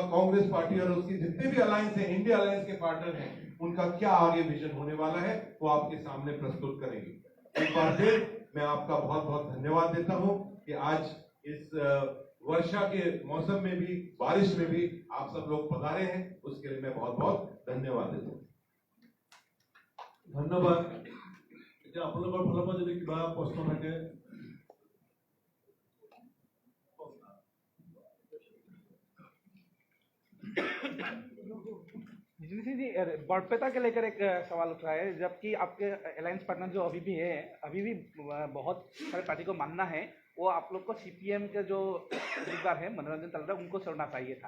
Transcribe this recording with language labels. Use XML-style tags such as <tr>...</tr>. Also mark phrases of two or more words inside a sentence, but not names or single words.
<hi>कांग्रेस पार्टी और उसकी जितने भी अलायंस है, इंडिया अलायंस के पार्टनर हैं, उनका क्या आगे विजन होने वाला है वो आपके सामने प्रस्तुत करेंगे। एक बार फिर मैं आपका बहुत बहुत धन्यवाद देता हूं कि आज इस वर्षा के मौसम में भी, बारिश में भी आप सब लोग पधारे हैं, उसके लिए मैं बहुत बहुत धन्यवाद देता हूं।</hi> <as>ধন্যবাদ। এতিয়া আপোনালোকৰ ফালৰ পৰা যদি কিবা প্ৰশ্ন থাকে।</as> <hi>जी, बरपेटा के लेकर एक सवाल उठ रहा है, जबकि आपके अलायंस पार्टनर जो अभी भी है, अभी भी बहुत सारे पार्टी को मानना है वो आप लोग को सीपीएम के जो उम्मीदवार है मनोरंजन तलवार, उनको छोड़ना चाहिए था।</hi>